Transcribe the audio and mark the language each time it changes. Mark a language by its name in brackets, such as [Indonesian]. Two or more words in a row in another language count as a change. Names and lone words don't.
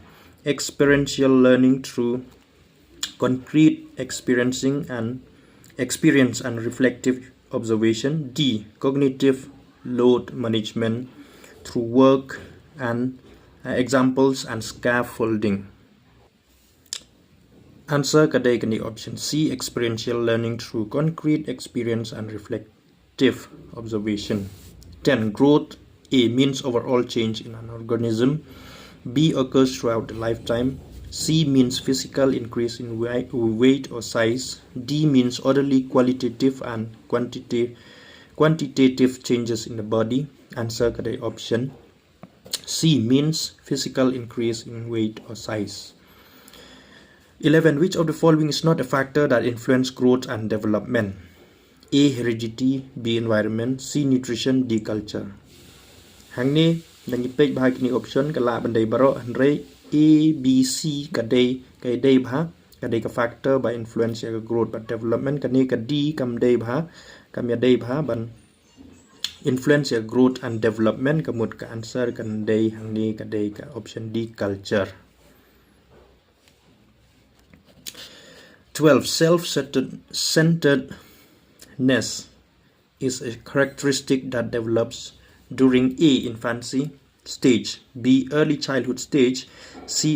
[English] Experiential learning through concrete experience and reflective observation. D. Cognitive load management through work and examples and scaffolding. [Khasi] Answer kadai kani option C. [English] Experiential learning through concrete experience and reflective observation. 10. Growth. A. Means overall change in an organism. B. Occurs throughout the lifetime. C. Means physical increase in weight or size. D. Means orderly qualitative and quantitative changes in the body. [Khasi] Answer kadai option C. [English] Means physical increase in weight or size. 11. Which of the following is not a factor that influence growth and development? A. Heredity. B. Environment. C. Nutrition. D. Culture. [Khasi] Hangni nangi page bahag ni option kala bandai baro handrai A, B, C kadai bha kadai ka [English] factor by influence [Khasi] ya growth but development kani ka D kam dai bha kam ya dai bha ban influence ya [English] growth and development [Khasi] kamut ka answer kan dai hangni kadai ka [English] option D culture. 12. Self-centeredness is a characteristic that develops during A. Infancy stage, B. Early childhood stage, C.